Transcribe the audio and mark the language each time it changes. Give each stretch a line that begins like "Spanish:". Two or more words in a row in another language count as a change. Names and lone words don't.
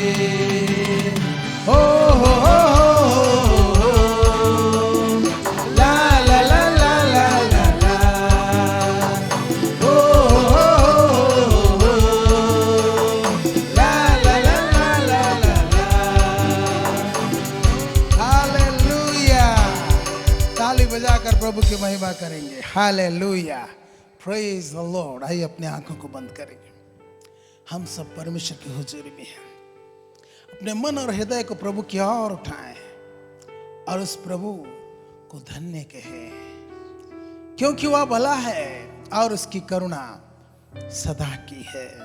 Hindi: हो ला ला ला ला ला ला ला, ला ला ला ला ला ला ला। हालेलुया। ताली बजाकर प्रभु की महिमा करेंगे।
English: Hallelujah, praise the Lord.
Hindi: आइए अपने आंखों को बंद करेंगे। हम सब परमेश्वर की हुजूरी में हैं। अपने मन और हृदय को प्रभु की ओर उठाएं और उस प्रभु को धन्य कहें, क्योंकि वह भला है और उसकी करुणा सदा की है।